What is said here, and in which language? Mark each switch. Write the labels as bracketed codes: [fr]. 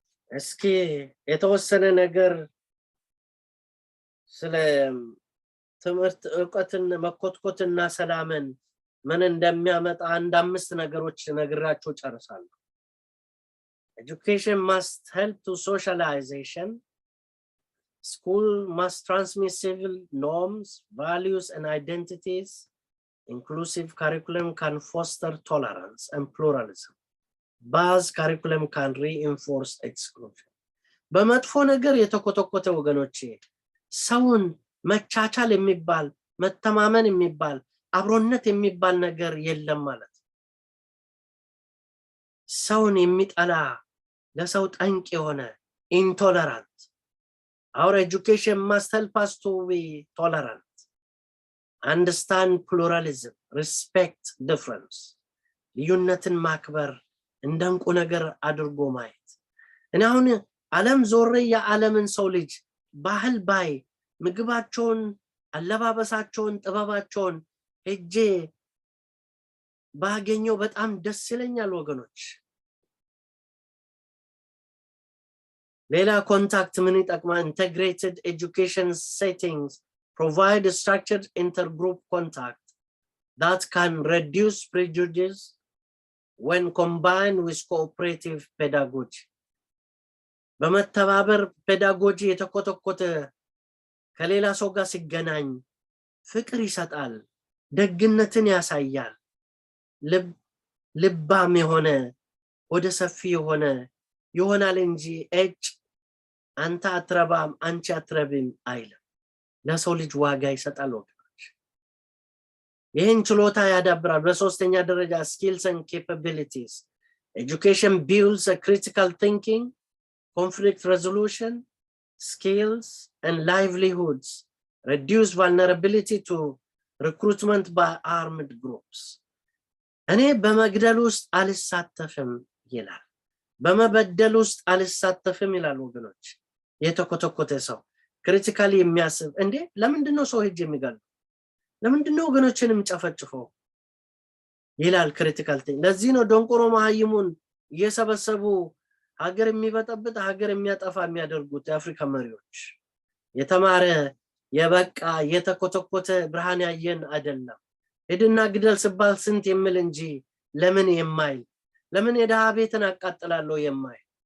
[am] እስኪ የተወሰነ ነገር ስለ ትምህርት ዕውቀትን መኮትኮትና ሰላምን ምን እንደሚያመጣ አንድ አምስት ነገሮች ነግራችሁ ጨርሳለሁ [en] Education must help to socialization School must transmit civil norms, values, and identities. Inclusive curriculum can foster tolerance and pluralism. Baz curriculum can reinforce exclusion. [am] በመጥፎ ነገር የተኮተኮተ ወገኖቼ ሰውን መቻቻል የሚባል መተማመን የሚባል አብሮነት የሚባል ነገር የለም ማለት ሰውን የሚጠላ ለሰው ጠንቅ የሆነ [en] intolerant Our education must help us to be tolerant. understand pluralism, respect difference, [am] ልዩነትን ማክበር እንደንቁ ነገር አድርጎ ማየት። እኔ አሁን ዓለም ዞሬ የዓለምን ሰው ልጅ ባህል ባይ ምግባቸውን አለባበሳቸውን ጥበባቸውን ሄጄ ባገኘው በጣም ደስ ይለኛል ወገኖች። ሌላ ኮንታክት ምን ይጠቅማል? [en] integrated education settings provide a structured intergroup contact that can reduce prejudice when combined with cooperative pedagogy. [am] በመተባበር ፔዳጎጂ የተኮተኮተ ከሌላ ሰው ጋር ሲገናኝ ፍቅር ይሰጣል፣ ደግነትን ያሳያል፣ ልባም የሆነ ወደ ሰፊ የሆነ ይሆናል እንጂ አንተ አትረባም አንቺ አትረቢም አይልም። ለሰው ልጅ ዋጋ ይሰጣል ወገኖች። ይህን ችሎታ ያዳብራል። በሶስተኛ ደረጃ [en] skills and capabilities. Education builds a critical thinking, conflict resolution skills and livelihoods, reduce vulnerability to recruitment by armed groups. [am] እኔ በመግደል ውስጥ አልሳተፍም ይላል፣ በመበደል ውስጥ አልሳተፍም ይላል ወገኖች። የተኮተኮተ ሰው ክሪቲካሊ የሚያስብ እንዴ ለምንድነው ሰው ሄጅ የሚገለው? ለምንድነው ወገኖችንም ጨፈጭፈው ይላል ክሪቲካል ቲንክ። ለዚህ ነው ደንቆሮ መሃይሙን እየሰበሰቡ ሀገር የሚበጠብጥ ሀገር የሚያጠፋ የሚያደርጉት የአፍሪካ መሪዎች። የተማረ የበቃ የተኮተኮተ ብርሃን ያየን አይደለም። ሄድና ግደል ሲባል ስንት የሚል እንጂ ለምን የማይል፣ ለምን የደሃ ቤትን አቃጥላለሁ የማይል፣